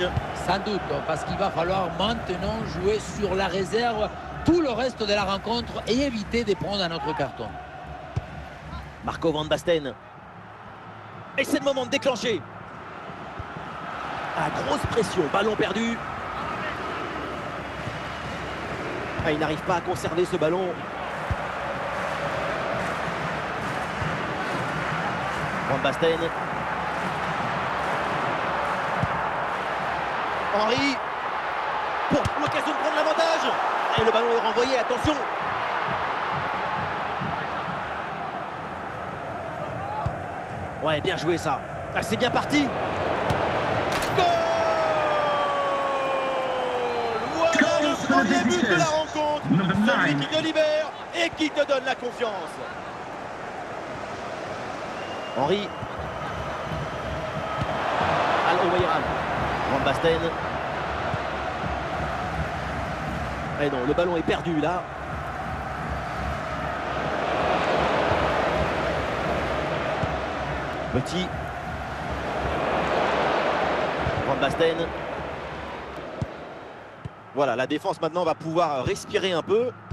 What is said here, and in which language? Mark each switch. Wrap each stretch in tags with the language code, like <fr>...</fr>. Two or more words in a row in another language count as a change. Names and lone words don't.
<fr>Sans doute, parce qu'il va falloir maintenant jouer sur la réserve tout le reste de la rencontre et éviter de prendre un autre carton. Marco Van Basten. Et c'est le moment de déclencher. Ah, grosse pression, ballon perdu. Ah, il n'arrive pas à conserver ce ballon. Van Basten. Henry. Pour l'occasion de prendre l'avantage. Et le ballon est renvoyé, attention. Ouais, bien joué ça. Ah, c'est bien parti. Goal! Voilà le premier but de la rencontre. Celui qui te libère et qui te donne la confiance. Henry. Al Oweiran. Van Basten. Et non, le ballon est perdu là. Petit. Basten. Voilà, la défense maintenant va pouvoir respirer un peu.</fr>